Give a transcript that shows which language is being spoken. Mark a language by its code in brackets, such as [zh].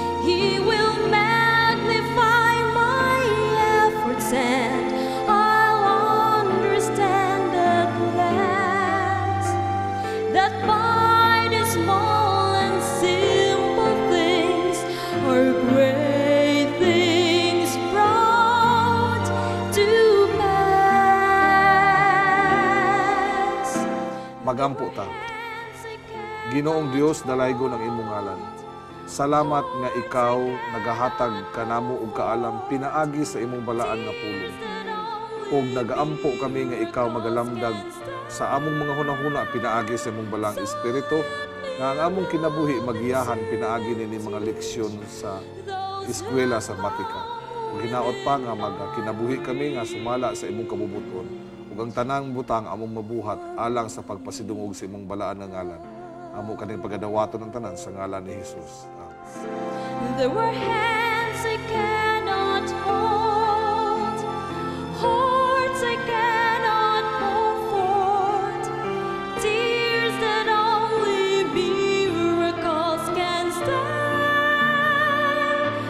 [en] He will magnify my efforts, and I'll understand at last that by the small and simple things are great things brought to pass. [ceb] Magampo ta. Ginoong Dios dalaygo ng imong ngalan. Salamat nga ikaw nagahatag kanamo og kaalam pinaagi sa imong balaan nga pulong. Og nagaampo kami nga ikaw magalamdag sa among mga hunahuna pinaagi sa imong balang espiritu nga ang among kinabuhi magiyahan pinaagi nini mga leksyon sa eskwela sa matika. Ug hinaot pa nga magkinabuhi kami nga sumala sa imong kabubuton ug ang tanang butang among mabuhat alang sa pagpasidungog sa imong balaan nga ngalan. Amo kaning pagadawaton ng tanan sa ngalan ni Jesus. [en] There were hands I cannot hold, hearts I cannot comfort, tears that only miracles can stand.